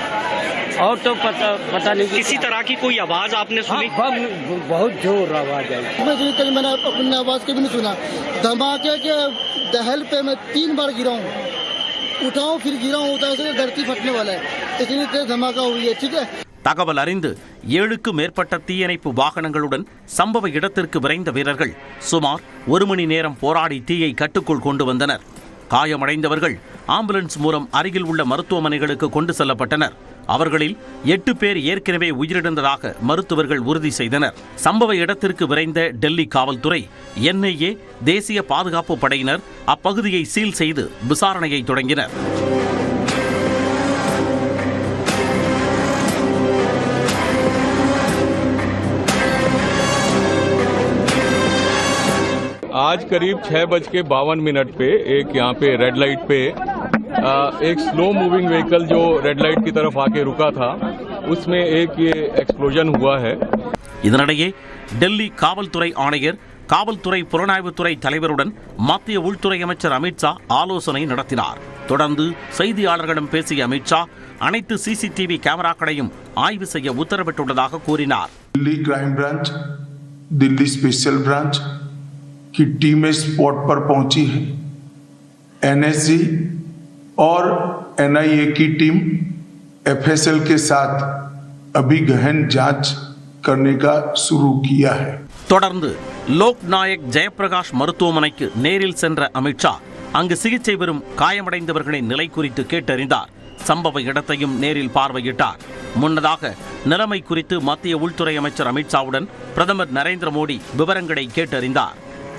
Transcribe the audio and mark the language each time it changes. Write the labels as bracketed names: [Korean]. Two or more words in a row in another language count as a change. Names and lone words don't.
[Hindi] और तो पता नहीं किसी तरह की कोई आवाज आपने सुनी? बहुत जोर आवाज आई। मैंने अपनी आवाज के भी नहीं सुना। धमाके के दहल पे मैं 3 बार गिरा हूँ, उठाऊं फिर गिरा हूँ, उधर धरती फटने वाला है, इतनी तेज धमाका हुई है। ठीक है. [Tamil] தகவல் அறிந்து 7க்கும் மேற்பட்ட தீயணைப்பு வாகனங்களுடன் சம்பவ இடத்திற்கு விரைந்த வீரர்கள் சுமார் 1 மணி நேரம் போராடி தீயை கட்டுக்குள் கொண்டு வந்தனர். காயமடைந்தவர்கள் ஆம்புலன்ஸ் மூலம் அருகில் உள்ள மருத்துவமனைகளுக்கு கொண்டு செல்லப்பட்டனர். அவர்களில் 8 பேர் ஏற்கனவே உயிரிழந்ததாக மருத்துவர்கள் உறுதி செய்தனர். சம்பவ இடத்திற்கு விரைந்த டெல்லி காவல்துறை, NIA, தேசிய பாதுகாப்பு படையினர் அப்பகுதியை சீல் செய்து விசாரணையை தொடங்கினர். [Hindi] आज करीब 6:52 पे एक यहाँ पे [English] red light [Hindi] पे एक [English] slow moving vehicle [Hindi] जो [English] red light [Hindi] की तरफ आके रुका था, उसमें एक ये एक्सप्लोजन हुआ है. [Tamil] இதனிடையே டெல்லி காவல்துறை ஆணையர், காவல்துறை புலனாய்வுத்துறை தலைவருடன் மத்திய உள்துறை அமைச்சர் அமித்ஷா ஆலோசனை நடத்தினார். தொடர்ந்து செய்தியாளர்களிடம் பேசிய அமித்ஷா அனைத்து CCTV கேமராக்களையும் ஆய்வு செய்ய உத்தரவிட்டுள்ளதாக கூறினார். [Hindi] दिल्ली क्राइम ब्रांच, दिल्ली स्पेशल ब्रांच की टीमें स्पॉट पर पहुंची है. NSG और NIA की टीम FSL के साथ अभी गहन जांच करने का शुरू किया है. [Tamil] தொடர்ந்து லோக் நாயக் ஜெயப்பிரகாஷ் மருத்துவமனைக்கு நேரில் சென்ற அமித்ஷா அங்கு சிகிச்சை பெறும் காயமடைந்தவர்களின் நிலை குறித்து கேட்டறிந்தார். சம்பவ இடத்தையும் நேரில் பார்வையிட்டார். முன்னதாக நிலைமை குறித்து மத்திய உள்துறை அமைச்சர் அமித்ஷாவுடன் பிரதமர் நரேந்திர மோடி விவரங்களை கேட்டறிந்தார்.